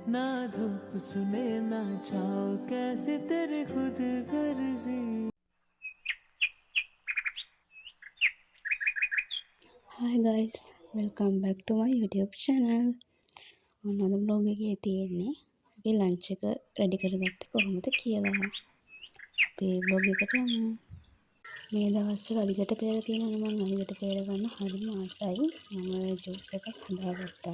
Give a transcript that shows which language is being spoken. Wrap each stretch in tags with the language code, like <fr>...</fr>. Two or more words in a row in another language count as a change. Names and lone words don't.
<hi>ना धूप सुने ना छाओ कैसे तेरे खुद गर्जी.</hi> <en>Hi guys, welcome back to my YouTube channel.</en> <si>ඔන්නද බ්ලොග් එකේ තියෙන්නේ අපි ලන්ච් එක රෙඩි කරගත්තේ කොහොමද කියලා. අපි බ්ලොග් එකට යමු. මේ දවස්වල අලිගට peer තියෙනවනේ මම අලිගට peer ගන්න හරිම ආසයි. මම ජූස් එකක් හදාගත්තා.</si>